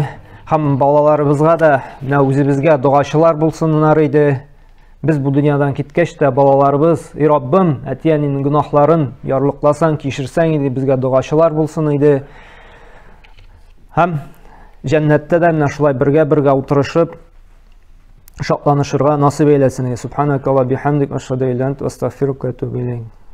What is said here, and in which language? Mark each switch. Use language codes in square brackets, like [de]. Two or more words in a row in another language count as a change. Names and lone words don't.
[tt] Һәм балаларыбызга да, менә үзебезгә дугачылар булсыннар иде. Без бу дөньядан киткәч тә балаларыбыз, Раббым, әтиянең гынахларын ярлыкласаң, кичерсәң иде, безгә дугачылар булсын иде. Һәм җәннәттә дә менә шулай бергә утырышып шатланышырга насыйп әйләсен. [ar] سبحانك وبحمدك أشهد أن لا إله إلا أنت أستغفرك وأتوب إليك.